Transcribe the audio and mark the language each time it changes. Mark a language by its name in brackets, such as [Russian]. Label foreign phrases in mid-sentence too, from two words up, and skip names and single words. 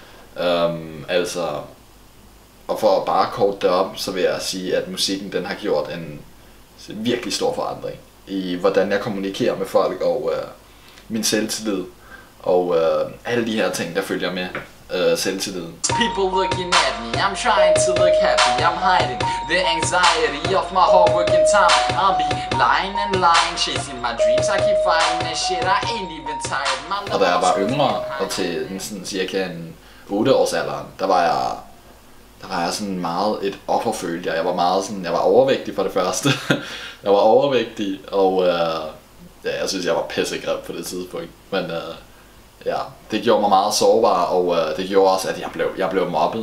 [Danish] Og for at bare korte det op, så vil jeg sige, at musikken den har gjort en virkelig stor forandring i hvordan jeg kommunikerer med folk, og min selvtillid og alle de her ting der følger med selvtilliden. [English] People looking at me, I'm trying to look happy, I'm hiding the anxiety of my hard working time. I'll be lying and lying, chasing my dreams, I keep fighting and shit, I ain't even tired. [Danish] Og da jeg var yngre, og til sådan cirka en 8-årsalderen, der var jeg sådan meget et offer, følte jeg. Jeg var overvægtig for det første. Jeg var overvægtig, og jeg synes, jeg var pissegrim på det tidspunkt. Men ja, det gjorde mig meget sårbar, og det gjorde også, at jeg blev mobbet.